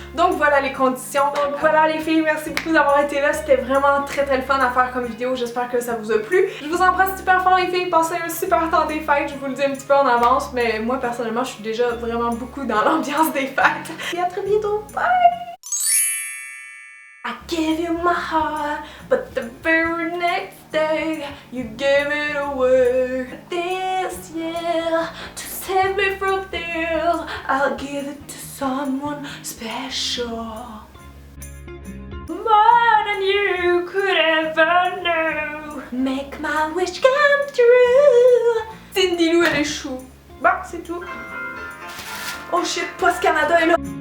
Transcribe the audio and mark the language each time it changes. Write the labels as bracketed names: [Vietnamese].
[French] Donc voilà les conditions. Donc voilà les filles, merci beaucoup d'avoir été là. C'était vraiment très le fun à faire comme vidéo. J'espère que ça vous a plu. Je vous embrasse super fort les filles. Passez un super temps des fêtes. Je vous le dis un petit peu en avance, mais moi personnellement, je suis déjà vraiment beaucoup dans l'ambiance des fêtes. Et à très bientôt. Bye! [English] I gave you my heart, but the very next day you gave it away. This year, to save me from this, I'll give it to someone special. More than you could ever know. Make my wish come true. [French] Cindy Lou elle est chou. Bon, c'est tout. [English] Oh shit, [French] Post Canada est là.